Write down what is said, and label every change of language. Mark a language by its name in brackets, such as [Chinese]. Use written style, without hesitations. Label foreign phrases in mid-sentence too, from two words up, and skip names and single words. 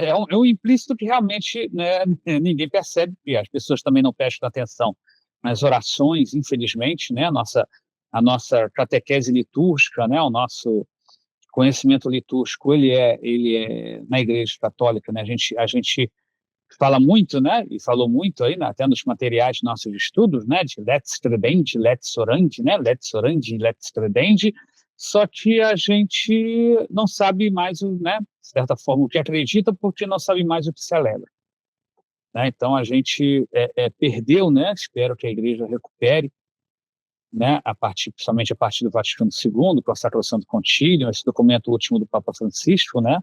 [Portuguese] É um implícito que realmente, né, ninguém percebe, e as pessoas também não prestam atenção nas orações, infelizmente, né? A nossa catequese litúrgica, né? O nosso conhecimento litúrgico, ele é na Igreja Católica, né? A gente fala muito, né? E falou muito aí, né, até nos materiais de nossos estudos, né? [Latin] De lex credendi, lex orandi, né? Lex orandi, lex credendi. [Portuguese] Só que a gente não sabe mais, né? De certa forma, o que acredita, porque não sabe mais o que celebra, né? Então a gente perdeu, né? Espero que a Igreja recupere, né? Principalmente a partir do Vaticano II, com a Sacrosanto Concilium, esse documento último do Papa Francisco, né?